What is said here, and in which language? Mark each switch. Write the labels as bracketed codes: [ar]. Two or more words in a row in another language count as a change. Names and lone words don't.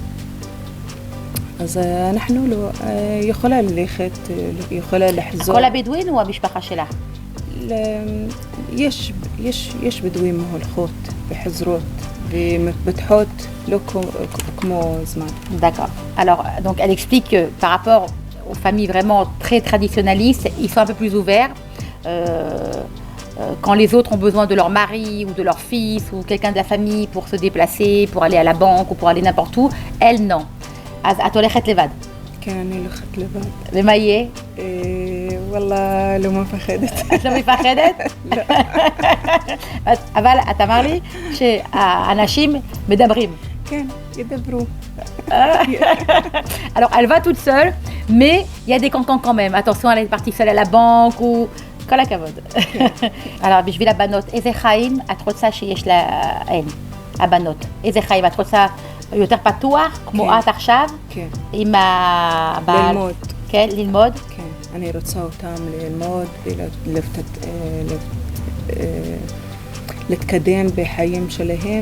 [he] אז אנחנו לא, יכולה ללכת, יכולה לחזור. כל הבדואים או המשפחה שלה? יש בדואים הולכות וחזרות ומתפתחות לא כמו זמן. [fr] D'accord. Alors, donc elle explique que par rapport aux familles vraiment très traditionnalistes, ils sont un peu plus ouverts. Quand les autres ont besoin de leur mari ou de leur fils ou quelqu'un de la famille pour se déplacer, pour aller à la banque ou pour aller n'importe où, elle non. [he] אז את הולכת לבד. כן, אני הולכת לבד. ומה יהיה? וואלה, לא מפחדת. את לא מפחדת? לא. אבל את אמר לי שהאנשים מדברים. כן, ידברו. [fr] Alors elle va toute seule, mais il y a des cancans quand même. Attention, elle est partie seule à la banque ou... [he] כל הכבוד. Alors בשביל הבנות, איזה חיים את רוצה שיש להן, הבנות? איזה חיים את רוצה? יותר פתוח, כמו את עכשיו, עם הבעל. ללמוד. כן, ללמוד? כן, אני רוצה אותם ללמוד ולהתקדם בחיים שלהם.